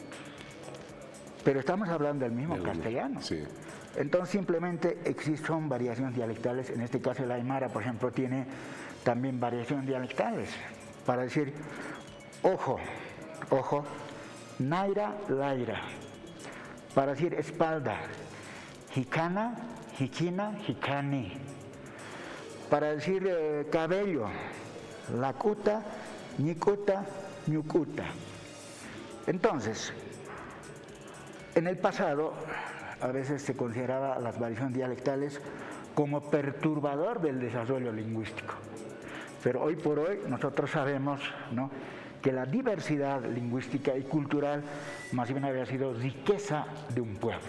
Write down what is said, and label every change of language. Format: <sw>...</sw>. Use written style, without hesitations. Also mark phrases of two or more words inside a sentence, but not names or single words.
<es>Pero estamos hablando del mismo castellano. Sí. Entonces, simplemente son variaciones dialectales. En este caso, el aymara, por ejemplo, tiene también variaciones dialectales. Para decir ojo,</es> <ay>naira, laira.</ay> <es>Para decir espalda,</es> <ay>jicana, jiquina, jicani.</ay> <es>Para decir cabello,</es> <ay>lacuta, ñicuta, ñucuta.</ay> <es>Entonces, en el pasado, a veces se consideraba las variaciones dialectales como perturbador del desarrollo lingüístico. Pero hoy por hoy nosotros sabemos, ¿no?, que la diversidad lingüística y cultural más bien había sido riqueza de un pueblo.</es>